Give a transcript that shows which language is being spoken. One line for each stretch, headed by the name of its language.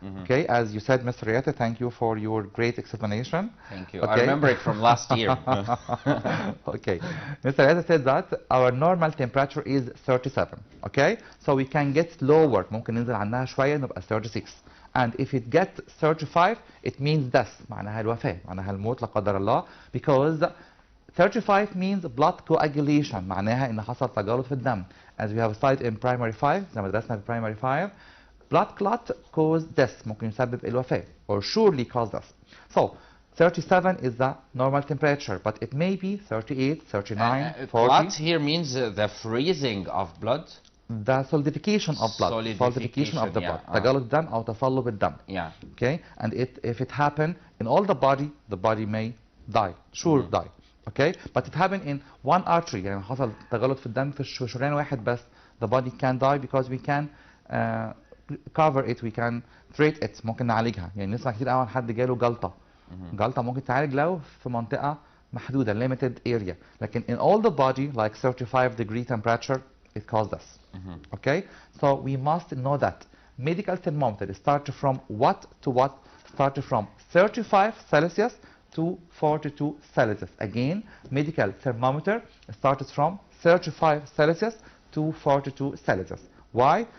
English: Okay, as you said, Mr. Rieta, thank you for your great explanation. Thank you. I remember it from last year. Okay, Mr. Rieta said that our normal temperature is 37. Okay, so we can get lower.
Arabic: ممكن ننزل عنها شوية نبقى 36.
English: And if it gets 35, it means death.
Arabic: معناها الوفاة، معناها الموت لا قدر الله.
English: Because 35 means blood coagulation.
Arabic: معناها إن حصل تجلط في الدم.
English: As we have studied in primary 5,
Arabic: زي ما درسنا في
English: primary 5. Blood clot cause death.
Arabic: ممكن يسبب الوفاة.
English: Or surely cause death. So 37 is the normal temperature, but it may be 38, 39, 40. Clot here means the freezing of blood. The solidification of blood. Solidification of the blood.
Arabic: تجلط الدم أو تصلب الدم.
English: Yeah. Okay, and if it happen in all the body may die. Sure die. Okay, but it happened in one artery.
Arabic: يعني حصل تجلط في الدم في شريان واحد بس.
English: The body can die because we can cover it, we can treat it.
Arabic: ممكن نعالجها. يعني نسمع كتير قوي عن حد جاله جلطة. جلطة ممكن تعالج لو في منطقة محدودة
English: limited area. لكن in all the body like 35-degree temperature it causes this. Okay, so we must know that medical thermometer starts from what to what? Started from 35 Celsius to 42 Celsius. Again, medical thermometer starts from 35 Celsius to 42 Celsius. Why?